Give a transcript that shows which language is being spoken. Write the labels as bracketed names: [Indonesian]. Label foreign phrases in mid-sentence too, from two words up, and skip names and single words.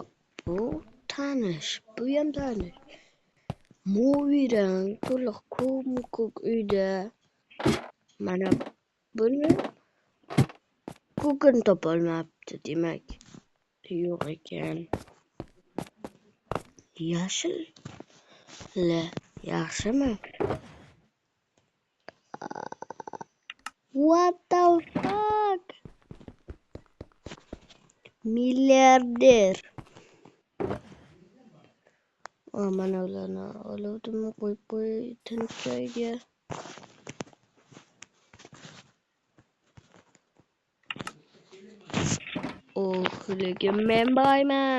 [Uzbek] Bu tanish. Bu ham tanish. Moviran to'liq ko'k uyda. Mana buni ko'kini topolmabdi, demak. Yo'q ekan. Yashil. Yaxshimi? [English] What the fuck? [Uzbek] Milliarder. Mana ularni oluvdim, qo'yib tinch joyga. Lekin men boyman.